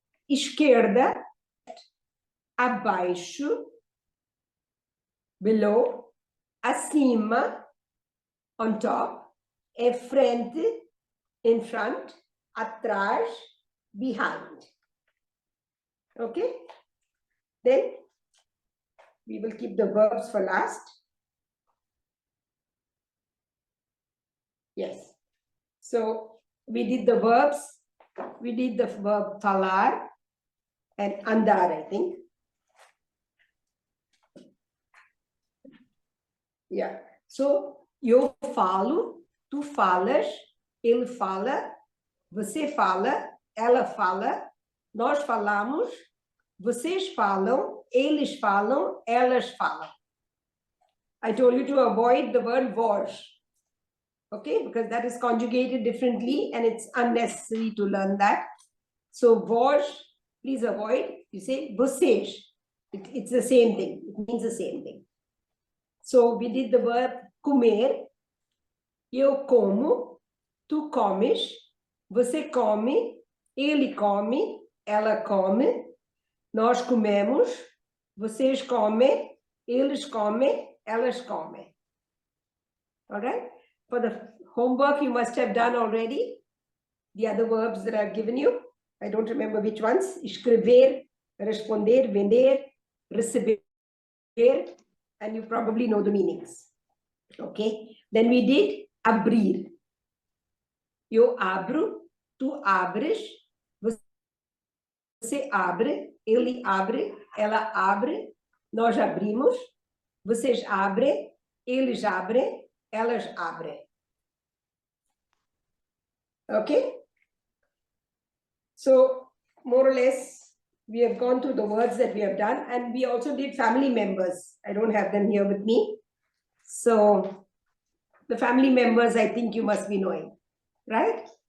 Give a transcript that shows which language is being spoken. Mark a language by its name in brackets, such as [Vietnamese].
[Portuguese] Esquerda, abaixo, [English] below, [Portuguese] acima, [English] on top, [Portuguese] é frente, [English] in front, atrás, behind. Okay? Then we will keep the verbs for last. Yes. So we did the verbs. We did the verb falar and andar, I think. Yeah. [Portuguese] So eu falo, tu falas, ele fala, você fala, ela fala, nós falamos, vocês falam, eles falam, elas falam. [English] I told you to avoid the word vós. Okay, because that is conjugated differently and it's unnecessary to learn that. So vós, please avoid. You say vocês. It's the same thing. It means the same thing. So we did the verb comer. [Portuguese] Eu como, tu comes, você come, ele come, ela come, nós comemos, vocês comem, eles comem, elas comem. [English] All right? For the homework you must have done already. The other verbs that I've given you. I don't remember which ones. Escrever, responder, vender, receber, and you probably know the meanings. Okay? Then we did abrir. [Portuguese] Eu abro, tu abres, você abre, ele abre, ela abre, nós abrimos, vocês abrem, eles abrem, elas abrem. [English] Okay? So, more or less, we have gone through the words that we have done, and we also did family members. I don't have them here with me. So, the family members, I think you must be knowing, right?